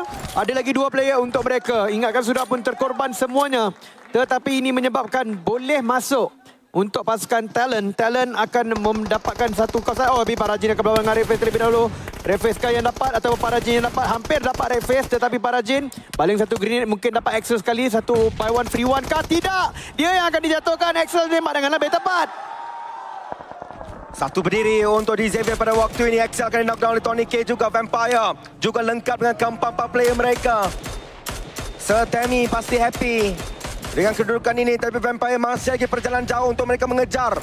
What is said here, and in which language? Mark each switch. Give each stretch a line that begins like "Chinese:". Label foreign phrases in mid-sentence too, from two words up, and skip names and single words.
Malay: Ada lagi 2 player untuk mereka. Ingatkan sudah pun terkorban semuanya. Tetapi ini menyebabkan boleh masuk untuk pasukan Talon. Talon akan mendapatkan satu kawasan. Tapi Parajin akan berlawan dengan Reface terlebih dahulu. Reface kah yang dapat atau Parajin yang dapat? Hampir dapat Reface, tetapi Parajin baling satu grenade mungkin dapat Axel sekali. Satu
English: buy one free one
Malay: kah? Tidak! Dia yang akan dijatuhkan. Axel tembak dengan lebih tepat. Satu berdiri untuk DZV pada waktu ini. Axel akan knockdown oleh Tony K juga. Vampire juga lengkap dengan keempat player mereka. Sir Tammy pasti happy dengan kedudukan ini, tapi Vampire masih lagi perjalanan jauh untuk mereka mengejar.